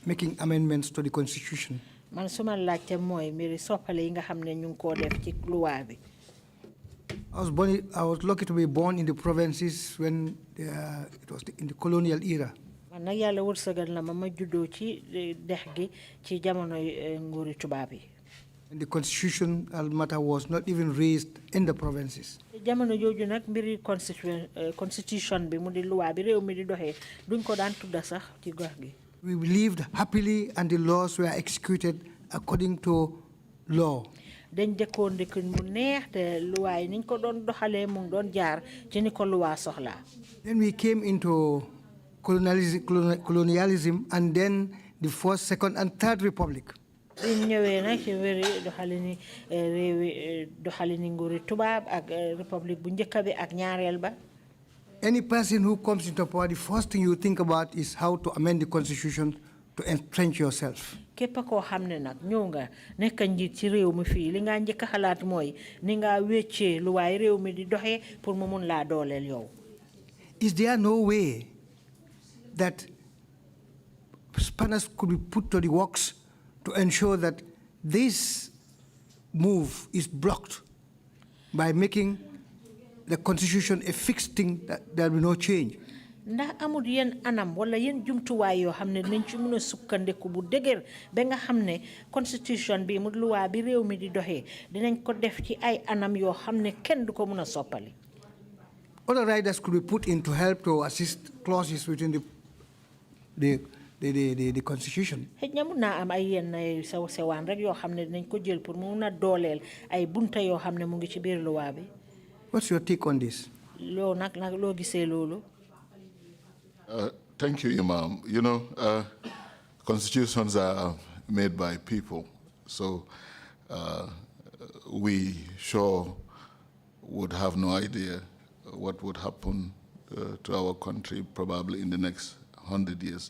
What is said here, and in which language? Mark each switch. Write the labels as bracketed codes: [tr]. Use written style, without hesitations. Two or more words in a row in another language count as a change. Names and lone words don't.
[en] making amendments to the constitution. [wo] Man suma laajte mooy mbiri soppale yi nga xam ne ñu ngi koo def ci loi bi. [en] I was lucky to be born in the provinces when it was in the colonial era. [wo] Man nag yàlla wërsëgal na ma juddoo ci dex gi ci jamono nguuri tubaab yi. [en] And the constitutional matter was not even raised in the provinces. [wo] Jamono jooju nag mbiri constitution bi mu di loi bi réew mi di doxee duñ ko daan tudda sax ci gox gi. [en] We lived happily and the laws were executed according to law. [wo] Dañ dëkkoon dëkk mu neex te loi yi niñ ko doon doxalee mu doon jaar ci ni ko loi soxlaa. [en] Then we came into colonialism and then the first, second and third republic. [wo] Biñ ñëwee nag ci wéri doxalini réewi doxalini nguuri tubaab ak république bu njëkk bi ak ñaareel ba. [en] Any person who comes into power, the first thing you think about is how to amend the constitution to entrench yourself. [wo] Képp koo xam ne nag ñëw nga nekk njiit ci réew mi fii li nga njëkk a xalaat mooy ni nga wéccee lu waay réew mi di doxee pour mu mun laa dooleel yow. [en] Is there no way that spanners could be put to the works to ensure that this move is blocked by making the constitution a fixed thing, that there will be no change? [wo] Ndax amul yenn anam wala yenn jumtuwaay yoo xam ne nañ ci mën a sukkandiku bu dëgër ba nga xam ne constitution bi mu loi bi réew mi di doxee dinañ ko def ci ay anam yoo xam ne kenn du ko mën a soppali. [en] Other riders could be put in to help to assist clauses within the constitution. [wo] Xëj na mun naa am ay yenn sew sewaan rek yoo xam ne dinañ ko jël pour mu mun a dooleel ay bunta yoo xam ne mu ngi ci biir loi bi. [en] What's your take on this? [wo] Loo nag loo gisee loolu. [en] Thank you, Imam. You know, constitutions are made by people, so we sure would have no idea what would happen to our country probably in the next 100 years.